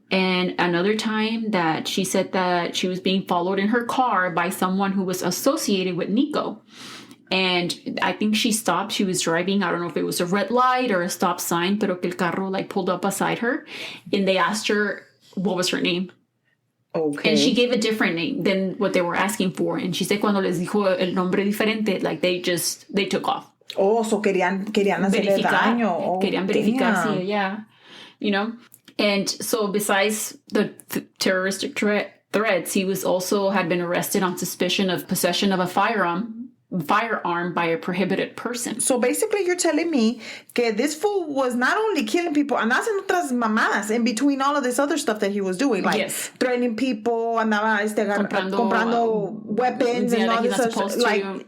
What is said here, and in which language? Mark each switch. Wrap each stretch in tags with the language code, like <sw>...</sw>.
<en>And another time that she said that she was being followed in her car by someone who was associated with Nikko. And I think she stopped. She was driving. I don't know if it was a red light or a stop sign,</en> <es>pero que el carro</es> <en>like pulled up beside her. And they asked her what was her name. Okay. And she gave a different name than what they were asking for. And she said</en> <es>cuando les dijo el nombre diferente,</es> <en>like they took off. Oh, so</en> <es>querían hacerle daño. Oh, querían verificar, sí,</es> <en>yeah. And so besides the terroristic threats, he was also had been arrested on suspicion of possession of a firearm by a prohibited person. So basically you're telling me that this fool was not only killing people, and</en> <es>haciendo otras mamadas</es> <en>in between all of this other stuff that he was doing, like threatening people,</en> <es>andaba comprando</es> <en>weapons and all this other stuff. Like,</en>